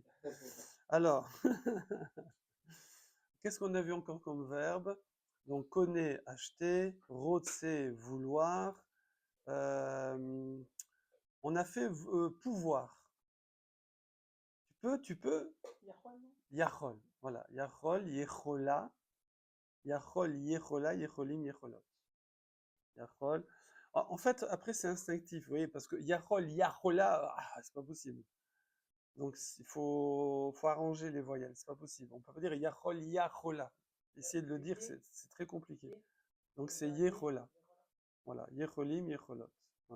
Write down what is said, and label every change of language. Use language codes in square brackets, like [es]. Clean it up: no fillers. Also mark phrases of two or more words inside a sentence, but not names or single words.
[fr] Alors, qu'est-ce qu'on a vu encore comme verbe? Donc, connaît, acheter, rotse, vouloir. On a fait pouvoir. Tu peux. Yachol, voilà. [he] Yachol, yechola. Yachol, yechola, yecholim, yecholot. Yachol. [fr] En fait, après, c'est instinctif, vous voyez, parce que [he] yachol, yachola, [fr] c'est pas possible. Donc, il faut arranger les voyelles, c'est pas possible. On peut pas dire [he] yachol, yachola. [fr] Essayer de le dire, c'est très compliqué. Donc, c'est yechola. Voilà. [he] Yecholim, yecholot. [fr] Voilà.